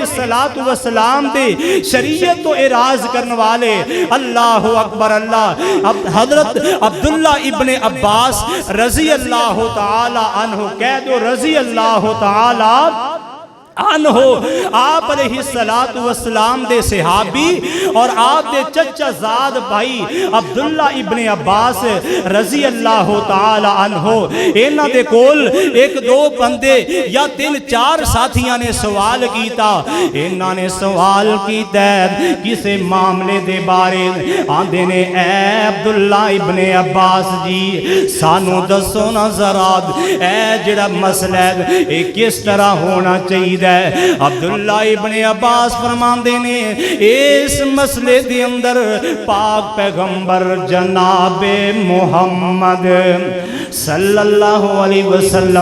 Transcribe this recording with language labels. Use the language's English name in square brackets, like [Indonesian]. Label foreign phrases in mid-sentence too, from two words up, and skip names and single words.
[Punjabi] السلام دے شریعت تو اعراض کرنے والے [Arabic] اللہ اکبر [Punjabi] اللہ حضرت عبداللہ ابن عباس [Arabic] رضی اللہ تعالی عنہ [Punjabi] کہہ دو [Arabic] رضی اللہ تعالی عنہ [Punjabi] آپ [Arabic] علیہ السلام [Punjabi] دے صحابی اور آپ دے چچا زاد بھائی عبداللہ ابن عباس [Arabic] رضی اللہ تعالی عنہ [Punjabi] انہاں دے کول ایک دو بندے یا تین چار ساتھیاں نے سوال کیتا انہاں نے سوال کیتا کسے معاملے دے بارے آندے نے اے عبداللہ ابن عباس جی سانو دسو نا ذرا اے جڑا مسئلہ ہے کس طرح ہونا چاہیے عبداللہ ابن عباس فرماندے نے اس مسئلے دے اندر پاک پیغمبر جناب محمد [Arabic] صلی اللہ علیہ وسلم